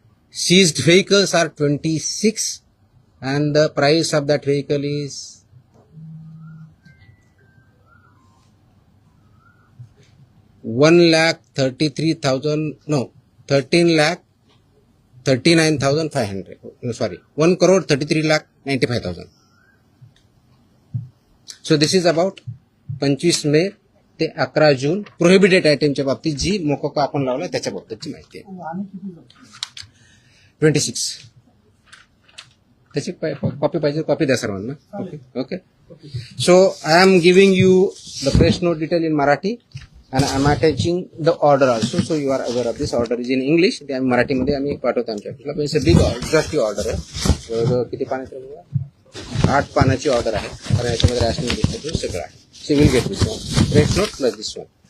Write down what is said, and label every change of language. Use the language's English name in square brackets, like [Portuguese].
[English] Seized vehicles are 26 and the price of that vehicle is 13,39,500. Sorry, 1,33,95,000. So this is about [Marathi] 25 मे ते 11 जून prohibited आयटमच्या बाबतीत जी मोकोका आपण लावला त्याच्या बाबतीतची माहिती आहे. 26. त्याची कॉपी पाहिजे, कॉपी द्या सर्वांना. [English] Okay. So I am giving you the press note detail in Marathi. and I'm attaching the order also, so you are aware of this. Order is in English. [Marathi] ते आम्ही मराठीमध्ये आम्ही पाठवतो आमच्या ऑफिसला. पण [English] it's big exhaustive order [Marathi] आहे. जवळजवळ किती पानाची आहे? 8 पानाची ऑर्डर आहे. कारण याच्यामध्ये रॅशनिंग डिस्ट्रीब्यूट सगळं आहे. [English] She will get this one. Rate note plus this one.